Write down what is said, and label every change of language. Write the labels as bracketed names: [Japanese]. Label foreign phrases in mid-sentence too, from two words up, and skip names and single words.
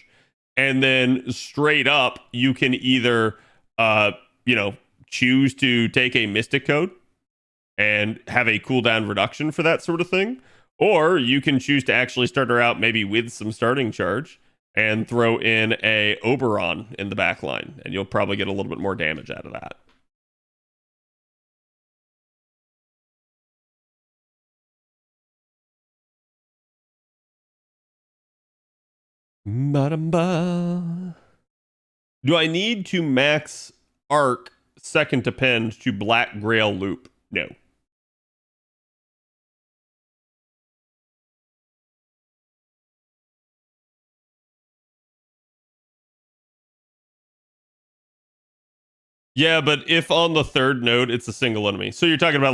[English] And then straight up, you can either, choose to take a Mystic Code and have a cooldown reduction for that sort of thing. Or you can choose to actually start her out maybe with some starting charge and throw in a Oberon in the back line, and you'll probably get a little bit more damage out of that. Ba-dum-ba. Do I need to max arc second append to Black Grail loop? No. Yeah, but if on the third node it's a single enemy.